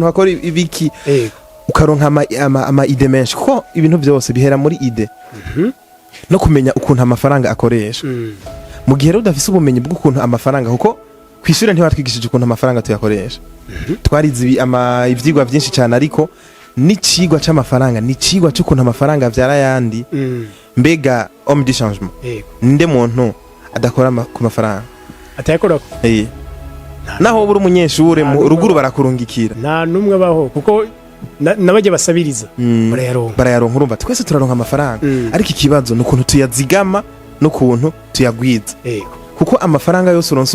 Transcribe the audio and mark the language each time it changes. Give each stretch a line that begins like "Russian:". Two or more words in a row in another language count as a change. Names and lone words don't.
Rundi: bakora ibiki ukaronka ama ide menshi kuko ibintu byose bihera muri ide no kumenya ukuntu amafaranga akoresha mu gihe rero udafise ubumenyi bw'ukuntu amafaranga kuko kwishyura ntibatwigishije ukuntu amafaranga tuyakoresha twarize ivyigwa byinshi cyane ariko n'icigwa c'amafaranga n'icigwa cy'ukuntu amafaranga avyara yandi mbega
French: homme de changement
Rundi: nde muntu adakora ku mafaranga atayakora naho buri umunyeshure mu ruguru barakurungikira nta numwe baho kuko nabajya basabiriza barayaronka urumva twese turaronka amafaranga ariko ikibazo ni ukuntu tuyazigama n'ukuntu tuyagwiza kuko amafaranga yose uronse